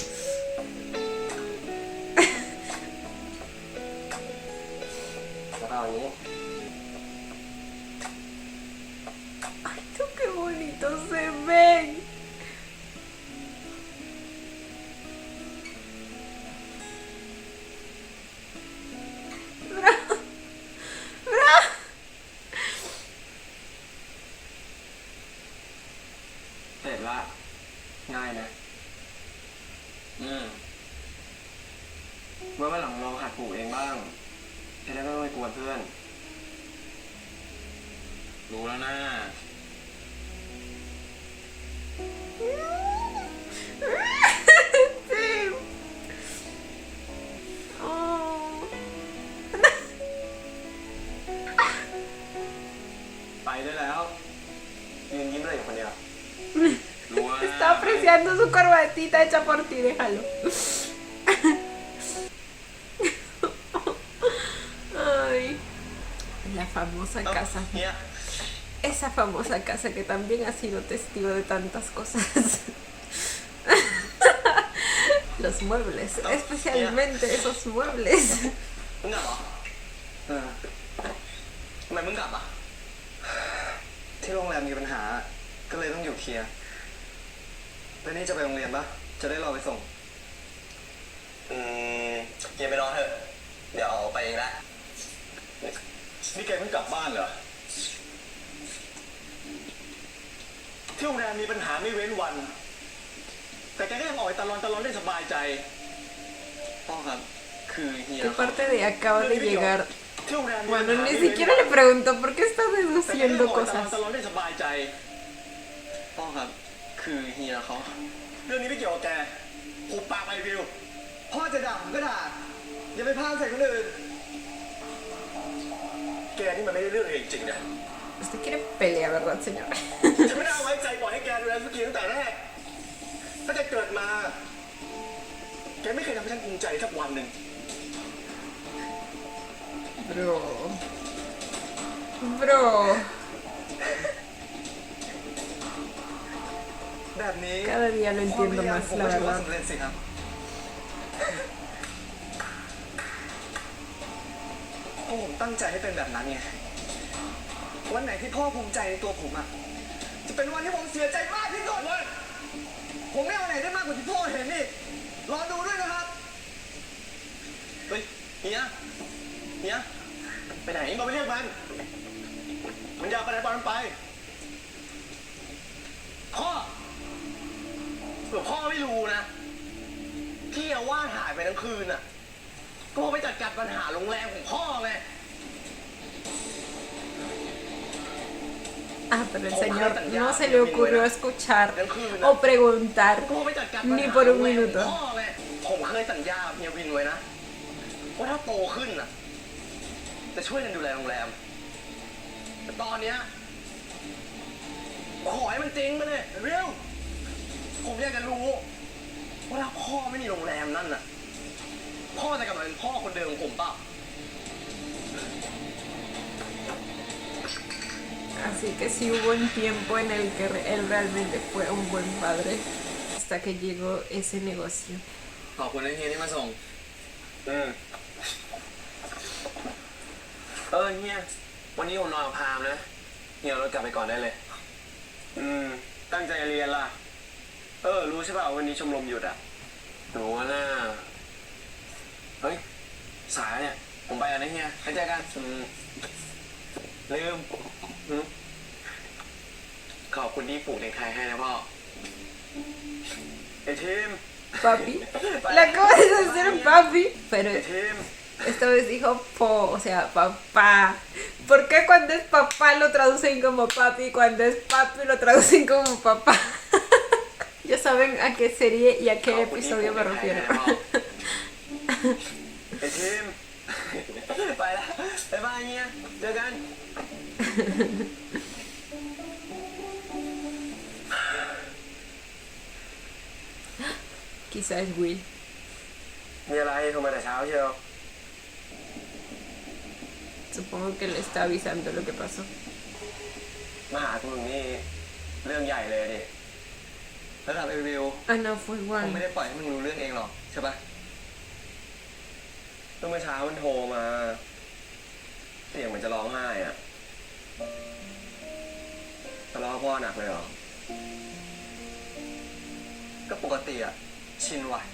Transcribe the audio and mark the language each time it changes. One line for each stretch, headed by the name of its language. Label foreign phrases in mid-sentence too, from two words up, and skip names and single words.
Spanish: Ay, tú qué bonitos se ven. Bravo. Bravo.
Thai: เสร็จละง่ายนะ เมื่อวันหลังลองหัดผูกเองบ้างจะได้ไม่ต้องไปกวนเพื่อน รู้แล้วนะ
Spanish: Sí. Oh.
Thai: ไปได้แล้วยืนยิ้มเลยอยู่คนเดียว รู้แล้วนะ
Spanish: Está apreciando su corbatita hecha por ti, déjalo. Ay, la famosa casa.
Thai: เนี่ย
Spanish: Esa famosa casa que también ha sido testigo de tantas cosas. Los muebles, especialmente esos muebles.
Thai: มึงกลับเหรอทำไมมึงกลับอ่ะ ที่โรงแรมมีปัญหา ก็เลยต้องอยู่เคลียร์ แล้วนี่จะไปโรงเรียนปะจะได้รอไปส่ง เกียร์ไปนอนเถอะ เดี๋ยวไปเองละ นี่แกเพิ่งกลับบ้านเหรอ ที่โรงแรมมีปัญหาไม่เว้นวัน แต่แกก็ยังออกไปตะลอนได้สบายใจ พ่อครับ คือเฮีย
Spanish: ¿Qué parte de acaba de llegar?
Thai: ที่โรงแรมมีปัญ
Spanish: Bueno,
Thai: หา
Spanish: ni
Thai: ไม่เว้น
Spanish: siquiera le pregunto por qué está
Thai: แต่แกก็
Spanish: deduciendo
Thai: ยังออกไป
Spanish: cosas.
Thai: ตะลอนได้สบายใจ พ่อครับ คือเฮียเขา เรื่องนี้ไม่เกี่ยวกับแกหุบปากไปวิว พ่อจะด่าผมก็ด่า อย่าไปพานใส่คนอื่น แกนี่มันไม่ได้เรื่องเลยจริงๆนะ
Spanish: Usted quiere pelea, ¿verdad, señor?
Thai: ฉันไม่ได้เอาไว้ใจปล่อยให้แกดูแลสุกี้ตั้งแต่แรกถ้าแกเกิดมา แกไม่เคยทำให้ฉันภูมิใจสักวันหนึ่ง
English: Bro. Bro.
Thai: แบบนี้
Spanish: Cada día lo entiendo más, la
Thai: ถือว่า
Spanish: verdad.
Thai: สำเร็จสิครับเพราะผมตั้งใจให้เป็นแบบนั้นไงวันไหนที่พ่อภูมิใจในตัวผมอ่ะ จะเป็นวันที่ผมเสียใจมากที่สุดเลย ผมไม่เอาไหนได้มากกว่าที่พ่อเห็นนี่ รอดูด้วยนะครับ เฮ้ยเฮียไปไหนบอกไปเรียกมัน มันอยากไปไหนบอกมันไป พ่อเผื่อพ่อไม่รู้นะ ที่อาว่าสหายไปทั้งคืนน่ะ ก็เพราะไปจัดการปัญหาโรงแรมของพ่อไง
Spanish: Ah, pero el señor no se le ocurrió escuchar o preguntar
Thai: ก็เพราะไปจัดการปัญ
Spanish: ni
Thai: หา
Spanish: por
Thai: โร
Spanish: un
Thai: งแรมของ
Spanish: minuto.
Thai: พ่อไง ผมเคยสัญญากับเฮียวินไว้นะ ว่าถ้าโตขึ้นน่ะ จะช่วยกันดูแลโรงแรม แต่ตอนเนี้ยขอให้มันจริงไปเลยเร็ว ผมอยากจะรู้ว่าถ้าพ่อไม่มีโรงแรมนั่นน่ะ พ่อจะกลับมาเป็นพ่อคนเดิมของผมเปล่า
Spanish: Así que sí hubo un tiempo en el que él realmente fue un buen padre hasta que llegó ese negocio.
Thai: ขอบคุณนะเฮียที่มาส่ง เฮียวันนี้ผมนอนกับพามนะเฮียเอารถกลับไปก่อนได้เลย ตั้งใจเรียนล่ะ รู้ใช่ป่ะวันนี้ชมรมหยุดอ่ะรู้ว่าน่าเฮ้ยสายเนี่ยผมไปแล้วนะเฮียไปเจอกันลืมขอบคุณที่ปลูกเด็กไทยให้นะพ่อไอ้ทีม
Spanish: Papi, le acabas de hacer papi, pero
Thai: ไอ้ทีม
Spanish: esta vez dijo po, o sea, papá. ¿Por qué cuando es papá lo traducen como papi y cuando es papi lo traducen como papá? Ya saben a qué serie y a qué episodio me refiero.
Thai: ไอ้ทีม ไปแล้วบ๊ายบายเฮียเจอกัน
Spanish: Quizá es Will.
Thai: มีอะไรโทรมาแต่เช้าเชียว
Spanish: Supongo que le está avisando lo que pasó.
Thai: มาหาคุณนี่เรื่องใหญ่เลยดิ ระดับเอวิว
Spanish: Ah, no, fue
Thai: ผม
Spanish: igual.
Thai: ไม่ได้ปล่อยให้มึงรู้เรื่องเองหรอกใช่ปะ เมื่อเช้ามันโทรมาเสียงเหมือนจะร้องไห้อะทะเลาะกับพ่อหนักเลยเหรอ ก็ปกติอะชินว่ะ